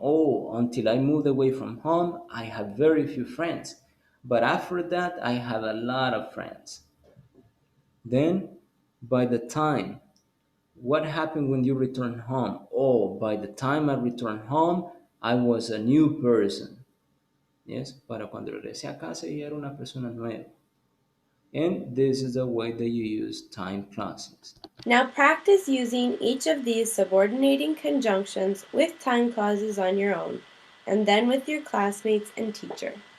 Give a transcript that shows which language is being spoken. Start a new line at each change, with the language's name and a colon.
English: Oh, until I moved away from home, I had very few friends. But after that, I had a lot of friends. Then, by the time, what happened when you returned home? Oh, by the time I returned home, I was a new person.
Spanish: Yes, para cuando regresé a casa, ya era una persona nueva.
English: And this is the way that you use time clauses. Now practice using each of these subordinating conjunctions with time clauses on your own, and then with your classmates and teacher.